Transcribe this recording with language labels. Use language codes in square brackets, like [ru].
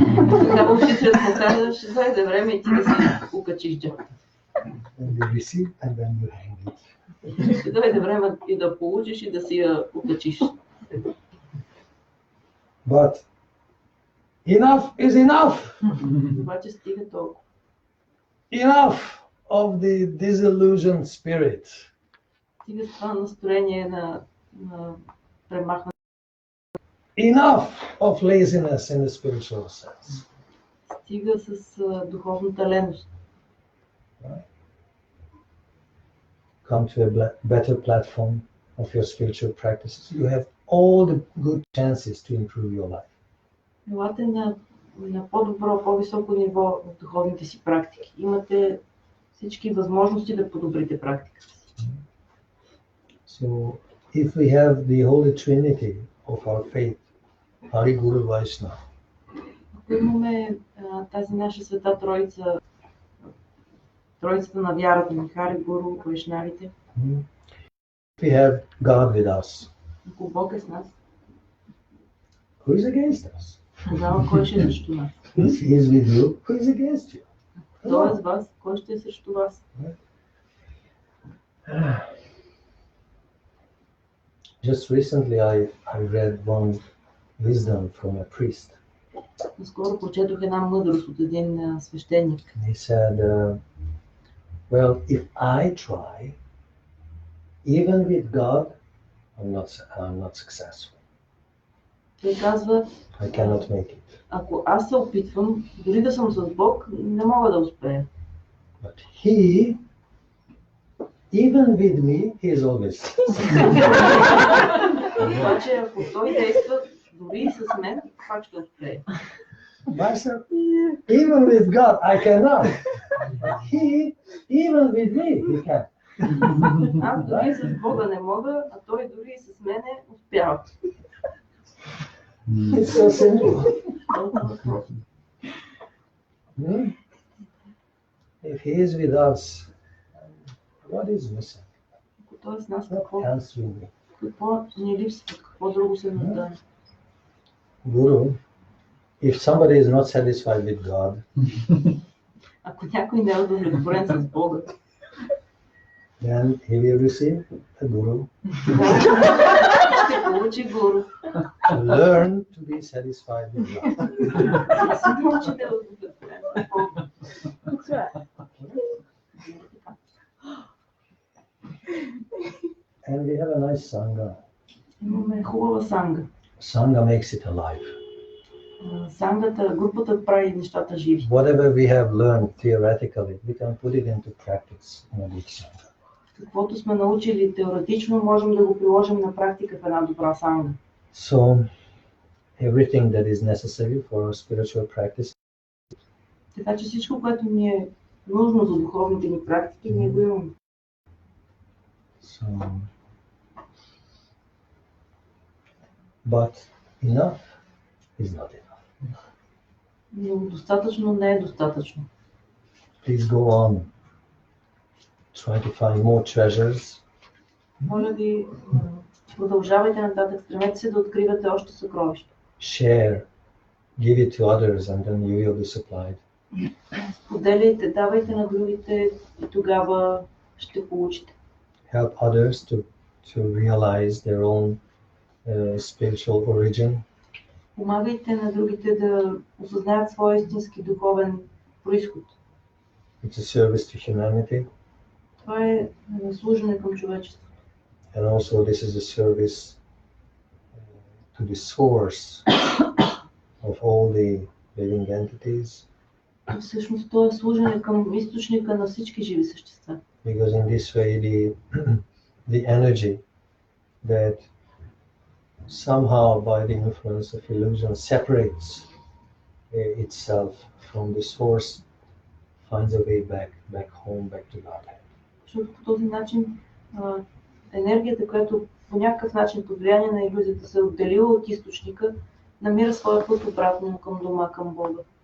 [bg] Тогава учителят му каза, ще дойде време и ти да си укачиш джапа. [en] And you receive and then you hang it. [bg] Ще дойде време и да получиш и да си я укачиш. [en] But enough is enough. [bg] Обаче стига толкова. [en] Enough of the disillusioned spirit. [bg] Стига с това настроение на премахване. [en] Enough of laziness in the spiritual sense. [bg] Стига с духовната леност. [en] Right? Come to a better platform of your spiritual practices. You have all the good chances to improve your life. [bg] Елате на по-добро, по-високо ниво в духовните си практики. Имате всички възможности да подобрите практиката си. [en] So, if we have the Holy Trinity of our faith, Hari Guru Vaishnava, [bg] Ако имаме тази наша света троица, троицата на вярата на Хари, Гуру, Вайшнавите, [en] we have God with us. [bg] ако Бог е с нас, [en] Who is against us? [bg] тогава кой ще е срещу нас? [en] If He is with you, who is against you? [bg] Той е с вас, кой ще е срещу вас? [en] Just recently I read one wisdom from a priest. [bg] Наскоро прочетох една мъдрост от един свещеник. [en] He said, well, if I try, even with God, I'm not successful. [bg] Той казва, [en] I cannot make it. [bg] ако аз се опитвам, дори да съм с Бог, не мога да успея. [en] But He, even with me, He is always. [bg] Обаче, ако Той действа дори и с мен, пак ще успея. [en] Myself, even with God, I cannot. He, even with me, He can. [bg] Аз дори с Бога не мога, а Той дори и с мене успява. [en] It's so simple. [bg] Толкова просто. [en] If He is with us, what is missing? [bg] Ако Той е с нас, [en] What else will be? [bg] какво ни липсва, какво друго се нуждае? [en] Guru, if somebody is not satisfied with God, [bg] Ако някой не е удовлетворен с Бога, [en] then he will receive a guru. [bg] ще получи гуру. [en] Learn to be satisfied with God. [bg] Да се научи да е удовлетворен с Бога. [en] And we have a nice sangha. [bg] Имаме хубава санга. [en] Sangha makes it alive. [bg] Сангата, групата прави нещата живи. [en] Whatever we have learned theoretically, we can put it into practice in a good sangha. [bg] Каквото сме научили теоретично, можем да го приложим на практика в една добра санга. [en] So, everything that is necessary for our spiritual practice. [bg] Така че всичко, което ни е нужно за духовните ни практики, ние го имаме. [en] So, but enough is not enough. [bg] Но достатъчно не е достатъчно. [en] Please go on. Try to find more treasures. [bg] Моля ви, продължавайте нататък, стремете се да откривате още съкровища. [en] Share. Give it to others and then you will be supplied. [bg] Споделяйте, давайте на другите и тогава ще получите. [en] Help others to realize their own spiritual origin. [bg] Помагайте на другите да осъзнаят своя истински духовен произход. [en] It's a service to humanity. [bg] Това е служене към човечеството. [en] And also this is a service to the source of all the living entities. [bg] Всъщност то е служене към източника на всички живи същества. [en] Because in this way the energy that somehow by the influence of illusion separates itself from the source finds a way back home, back to God. [bg] Защото по този начин енергията, която по някакъв начин под влияние на илюзията се отделила от източника, намира своя път обратно към дома, към Бога.